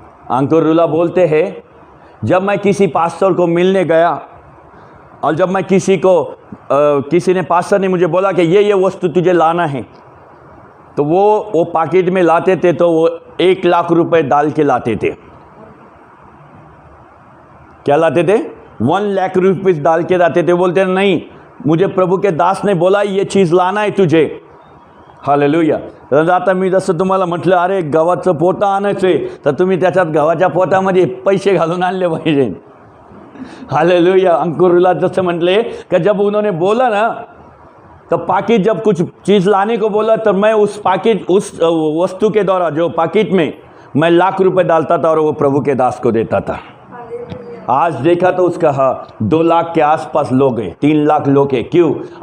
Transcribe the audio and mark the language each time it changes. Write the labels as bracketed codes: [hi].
[hi] अंकुर रुला बोलते हैं, जब मैं किसी पास्टर को मिलने गया और जब मैं किसी ने पास्टर ने मुझे बोला कि ये वस्तु तुझे लाना है, तो वो पैकेट में लाते थे, तो वो 1 लाख रुपए डाल के लाते थे. क्या लाते थे? 1 लाख रुपये डाल के लाते थे. बोलते नहीं, मुझे प्रभु के दास ने बोला ये चीज़ लाना है तुझे. हालेलुया. [mr] आता मी जसं तुम्हाला म्हटलं, अरे गव्हाचं पोतं आणायचं आहे, तर तुम्ही त्याच्यात गव्हाच्या पोतामध्ये पैसे घालून आणले पाहिजे. हालेलुया. [hi] अंकुरला जैसे म्हटले कि जब उन्होंने बोला ना, तो पाकिट जब कुछ चीज़ लाने को बोला, तो मैं उस वस्तु के द्वारा जो पाकिट में मैं 1 लाख रुपए डालता था और वो प्रभु के दास को देता था. आज देखा तो उसका 2 लाख के आसपास लोग हैं, 3 लाख लोग हैं. क्यों?